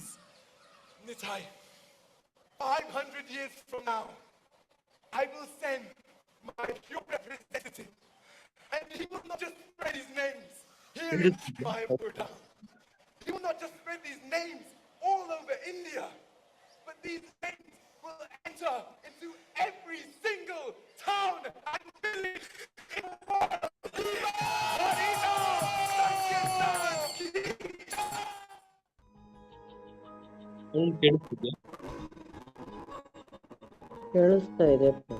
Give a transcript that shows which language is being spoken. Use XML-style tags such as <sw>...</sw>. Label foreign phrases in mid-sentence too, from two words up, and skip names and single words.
<en>Nitai, 500 years from now, I will send my pure representative, and he will not just spread his names here in Mayapura. He will not just spread these names all over India, but these names will enter into every single town and village in the world.</en> <hi>Harina, Sankirtan ki jai.</hi> <kn>ಅವ್ನು ಕೇಳಿಸ್ತಿದ್ಯಾ? ಕೇಳಿಸ್ತಾ ಇದೆ.</kn>